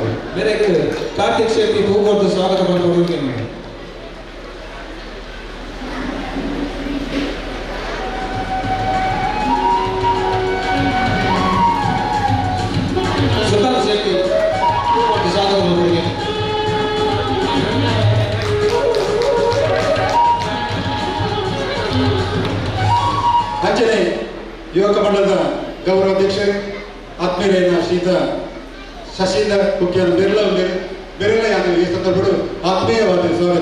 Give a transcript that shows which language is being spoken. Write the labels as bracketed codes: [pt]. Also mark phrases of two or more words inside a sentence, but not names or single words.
[kn] ಮೇರೆಗೆ ಕಾರ್ತಿಕ್ ಶೆಟ್ಟಿ ಹೂಗೊಟ್ಟು ಸ್ವಾಗತ ಮಾಡಿಕೊಂಡು ಸುತಾರ್ ಶೆಟ್ಟಿ ಹೂಗೊಟ್ಟು ಸ್ವಾಗತ ಮಾಡಿಕೊಂಡು ಅಂಚನೆ ಯುವಕ ಮಂಡಲದ ಗೌರವಾಧ್ಯಕ್ಷರು ಆತ್ಮೀಯರಾದ ಶ್ರೀತ ಶಶೀಂದ್ರ ಕುಕ್ಯಾನ ಬೆರಳೆಯಾದ ಈ ಸಂದರ್ಭಗಳು ಆತ್ಮೀಯವಾದ ಸ್ವಾಗತ